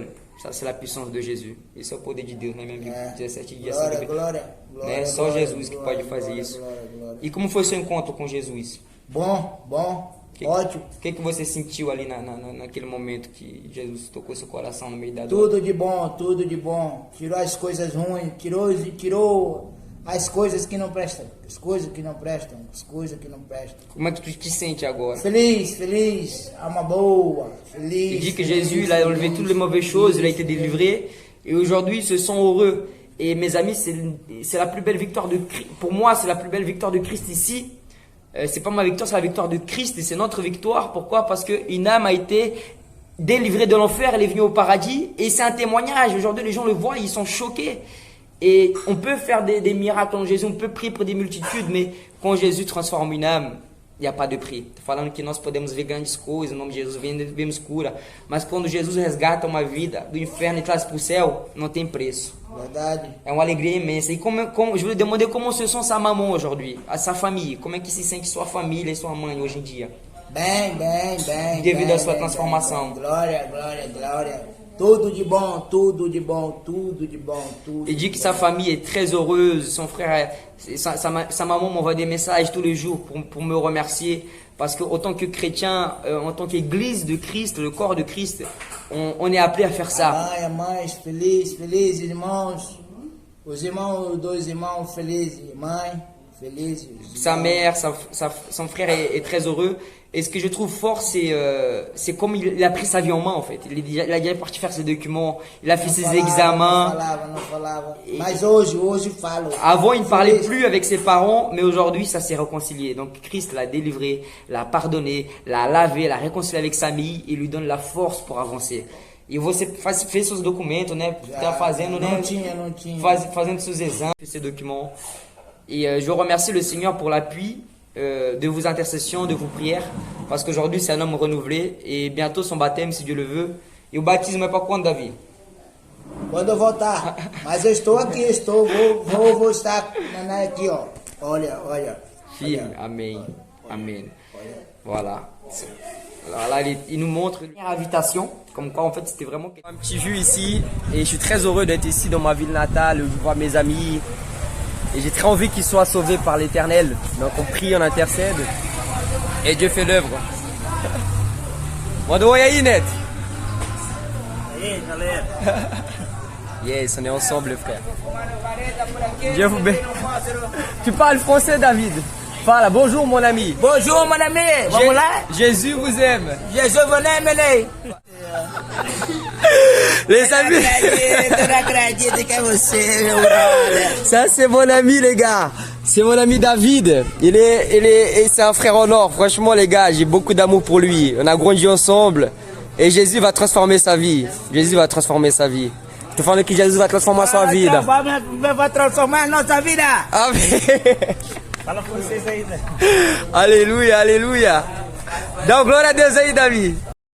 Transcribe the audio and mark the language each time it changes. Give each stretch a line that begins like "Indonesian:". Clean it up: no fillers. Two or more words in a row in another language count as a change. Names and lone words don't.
French: Ça, c'est la puissance de Jesus.
Portuguese: Isso é o poder de Deus, né, meu amigo? 17 dias sem beber. Glória. Né? Só Jesus que pode fazer isso. E como foi seu encontro com Jesus? Bom. Ótimo. O que você sentiu ali naquele momento que Jesus tocou seu coração no meio da dor? Tudo de bom. Tirou as coisas ruins, tirou as coisas que não prestam. Como é que tu te sente agora? Feliz, alma boa, feliz.
French: Il dit que Jésus, il a enlevé toutes les mauvaises choses, il a été délivré. Et aujourd'hui, ils se sont heureux. Et mes amis, c'est la plus belle victoire de Christ. Pour moi, c'est la plus belle victoire de Christ ici. C'est pas ma victoire, c'est la victoire de Christ. Et c'est notre victoire. Pourquoi? Parce qu'une âme a été délivrée de l'enfer, elle est venue au paradis. Et c'est un témoignage. Aujourd'hui, les gens le voient, ils sont choqués. Et on peut faire des miracles en Jésus, on peut prier pour des multitudes, mais quand Jésus transforme une âme, il n'y a pas de prix.
Portuguese: Estou falando que nós podemos ver grandes coisas, no nome de Jesus vemos cura, mas quando Jesus resgata uma vida do inferno e traz para o céu, não tem preço. Verdade. É uma alegria imensa.
French: E je voulais demander comment se sent sa maman aujourd'hui, a sa famille,
Portuguese: como é que se sente sua família e sua mãe hoje em dia? Bem. Devido à sua transformação. Glória. Tudo de bom.
French: Il dit que sa famille est très heureuse, son frère, sa maman m'envoie des messages tous les jours pour me remercier. Parce que en tant que chrétien, en tant qu'église de Christ, le corps de Christ, on est appelé à faire ça.
Portuguese: A mãe, feliz, irmãos. Os dois irmãos felizes, mãe, feliz.
French: Sa mère, son frère est très heureux. Et ce que je trouve fort, c'est comme il a pris sa vie en main, en fait. Il a déjà parti faire ses documents, il a fait ses examens.
Portuguese: Não falava. Mas hoje falo.
French: Avant, il ne parlait plus avec ses parents, mais aujourd'hui, ça s'est réconcilié. Donc, Christ l'a délivré, l'a pardonné, l'a lavé, l'a réconcilié avec sa famille et lui donne la force pour avancer.
Portuguese: E você fez seus documentos, né? Tá fazendo, né? Não tinha. Fazendo seus exames,
French: ses documents. Et je remercie le Seigneur pour l'appui de vos intercessions, de vos prières, parce qu'aujourd'hui c'est un homme renouvelé et bientôt son baptême si Dieu le veut.
Portuguese: E o batismo é para quando, Davi? Quando eu voltar. Mas eu estou aqui, vou estar aqui, ó. Olha. Firme, amém.
French: Voilà. Alors là, il nous montre une invitation, comme quoi en fait c'était vraiment un petit jus ici. Et je suis très heureux d'être ici dans ma ville natale, je vois mes amis. Et j'ai très envie qu'ils soient sauvés par l'Éternel. Donc on prie, on intercède. Et Dieu fait l'œuvre.
Portuguese: Manda oi aí, Net. Aí, galera.
French: Yes, on est ensemble, frère. Dieu vous bénisse. Tu parles français, David? Fala, bonjour mon ami. Bonjour mon ami.
Portuguese: Vamos lá?
French: Jésus vous aime. Jesus vous aime, né? Les amis.
Portuguese: Eu não acredito que é você, meu brother.
French: Ça c'est mon ami les gars. C'est mon ami David. C'est un frère en or. Franchement les gars, j'ai beaucoup d'amour pour lui. On a grandi ensemble. Et Jésus va transformer sa vie.
Portuguese: Tô falando que Jesus vai transformar sua vida. Vai transformar a nossa vida. Amém. Fala com vocês aí, né? Aleluia. Dá glória a Deus aí, Davi.